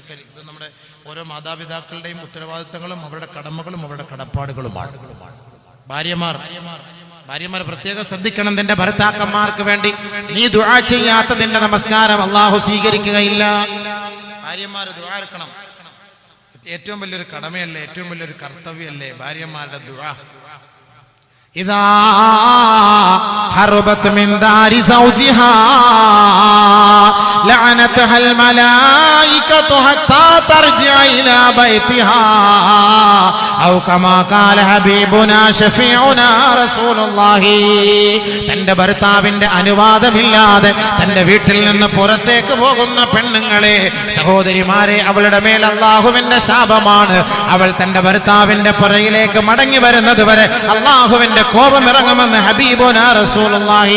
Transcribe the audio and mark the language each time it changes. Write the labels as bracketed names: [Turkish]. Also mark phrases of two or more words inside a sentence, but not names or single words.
[Malayalam] ഇത് നമ്മുടെ ഓരോ മാതാപിതാക്കളുടെയും ഉത്തരവാദിത്തങ്ങളും അവരുടെ കടമകളും അവരുടെ കടപ്പാടുകളുമാണ്. ഭാര്യമാർ പ്രത്യേകം ശ്രദ്ധിക്കണം. നിന്റെ ഭർത്താക്കന്മാർക്ക് വേണ്ടി നീ ദുആ ചെയ്യാത്ത നിന്റെ നമസ്കാരം അല്ലാഹു സ്വീകരിക്കുകയില്ല. ഭാര്യമാർ ദുആ എടുക്കണം. ഏറ്റവും വലിയൊരു കടമയല്ലേ, ഏറ്റവും വലിയൊരു കർത്തവ്യമല്ലേ ഭാര്യമാരുടെ ദുആ. [Arabic] إذا هربت من دار زوجها لعنتها الملائكة حتى ترجع إلى بيتها أو كما قال حبيبنا شفيعنا رسول الله. [Malayalam] തന്റെ ഭർത്താവിന്റെ അനുവാദമില്ലാതെ തന്റെ വീട്ടിൽ നിന്ന് പുറത്തേക്ക് പോകുന്ന പെണ്ണുങ്ങളെ, സഹോദരിമാരെ, അവളുടെ മേൽ അല്ലാഹുവിന്റെ ശാപമാണ്. അവൾ തന്റെ ഭർത്താവിന്റെ പുറയിലേക്ക് മടങ്ങി വരുന്നത് വരെ അല്ലാഹുവിന്റെ കോപം ഇറങ്ങുമെന്ന് [Arabic] حبيبنا رسول الله.